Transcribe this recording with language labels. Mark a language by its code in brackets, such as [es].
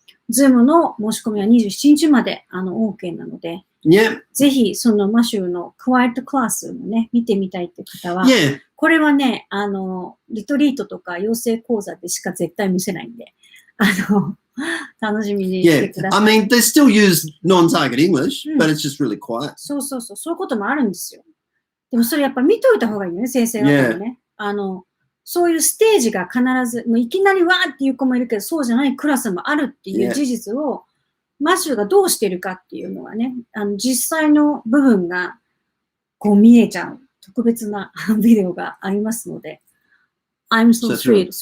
[ja] ズームの申し込みは27日までOK なので、ぜひそのマシューのクワイエットクラスもね、見てみたいって方は、これはね、リトリートとか養成講座でしか絶対見せないんで、楽しみにしてください。 [en] I mean, they still use non-target English, but it's just really quiet. [ja] そういうこともあるんですよ。でもそれやっぱ見といた方がいいよね、先生方もね。そういうステージが必ず、もういきなりわーっていう子もいるけど、そうじゃないクラスもあるっていう事実を、マシューがどうしてるかっていうのがね、実際の部分が見えちゃう特別なビデオがありますので、 [en] I'm so thrilled.